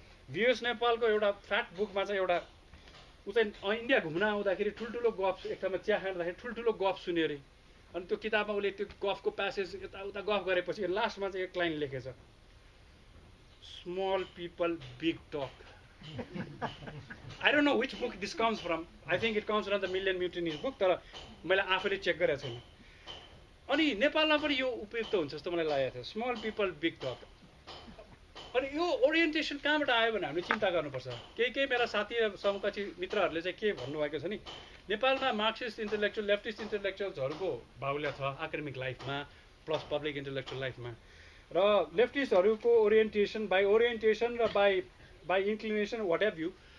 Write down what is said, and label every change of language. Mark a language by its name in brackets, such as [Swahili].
[Nepali] VS नेपालको एउटा fact बुकमा चाहिँ एउटा ऊ चाहिँ इन्डिया घुम्न आउँदाखेरि ठुल्ठुलो गफ एक ठाउँमा चिया खाँदाखेरि ठुल्ठुलो गफ सुन्यो अरे, अनि त्यो किताबमा उसले त्यो गफको प्यासेज यताउता गफ गरेपछि लास्टमा चाहिँ एक line लेखेछ, [English] Small people big talk. I don't know which book this comes from. I think it comes from the Million Mutineers book, [Nepali] तर मैले आफैले चेक गरेको छैन। अनि नेपालमा पनि यो उपयुक्त हुन्छ जस्तो मलाई लागेको थियो, [English] Small people big talk. [Nepali] अनि यो ओरिएन्टेसन कहाँबाट आयो भने हामीले चिन्ता गर्नुपर्छ। केही मेरा साथी समकक्षी मित्रहरूले चाहिँ के भन्नुभएको छ नि, नेपालमा मार्क्सिस्ट इन्टेलेक्चुअल लेफ्टिस्ट इन्टेलेक्चुअल्सहरूको बाहुल्य छ एकाडेमिक लाइफमा प्लस पब्लिक इन्टेलेक्चुअल लाइफमा, र लेफ्टिस्टहरूको ओरिएन्टेसन र by inclination [English] what have you